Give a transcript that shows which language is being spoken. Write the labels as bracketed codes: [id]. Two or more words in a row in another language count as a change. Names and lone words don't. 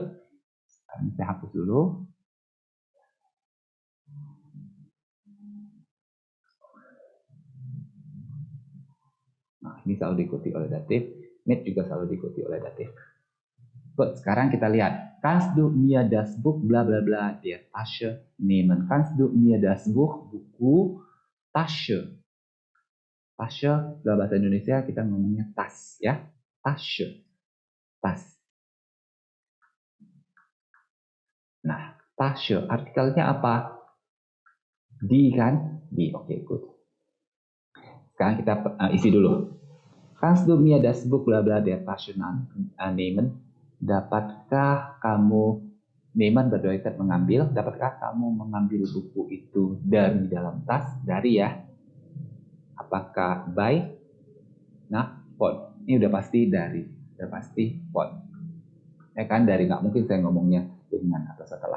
[id] Sekarang saya hapus dulu. Nah, ini selalu diikuti oleh datif. Mit juga selalu diikuti oleh datif. Good. Sekarang kita lihat. [de] Kannst du mir das Buch bla bla bla der Tasche nehmen? Kannst du mir das Buch, buku, Tasche. [id] Tasche dalam bahasa Indonesia kita ngomongnya tas ya. Tasche. Tas. Nah, Tasche artikelnya apa? Di kan? Di. Oke, good. Sekarang kita isi dulu. [de] Kannst du mir das Buch bla bla der Tasche nehmen? [id] Dapatkah kamu nehmen berarti mengambil? Dapatkah kamu mengambil buku itu dari dalam tas? Dari ya. Apakah by? Nah, von. Ini udah pasti dari. Udah pasti von. Ya kan, dari nggak mungkin saya ngomongnya dengan atau setelah.